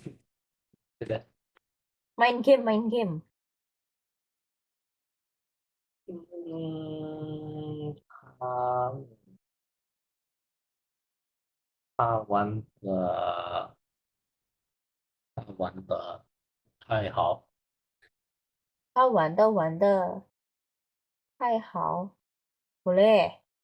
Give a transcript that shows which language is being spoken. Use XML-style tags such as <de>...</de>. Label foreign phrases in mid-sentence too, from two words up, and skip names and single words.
<ms>Sudah. Main game, main game. Hmm, kawan, kawan, kawan,</ms> <zh>爱好好玩的，boleh.</zh>